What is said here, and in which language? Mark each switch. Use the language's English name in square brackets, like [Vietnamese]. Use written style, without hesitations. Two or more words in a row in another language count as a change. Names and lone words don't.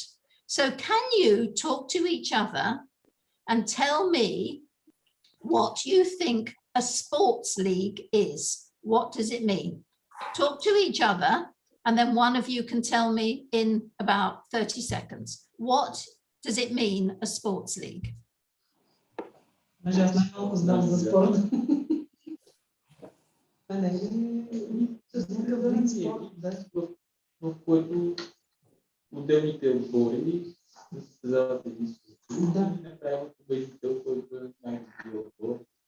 [English] So can you talk to each other and tell me what you think a sports league is? What does it mean? Talk to each other, and then one of you can tell me in about 30 seconds. What does it mean, a sports league? [Bulgarian] Даже аз най-малко знам за спорт. В който отделните отбори се създават един структури и направят победител, който е най-добрият отбор.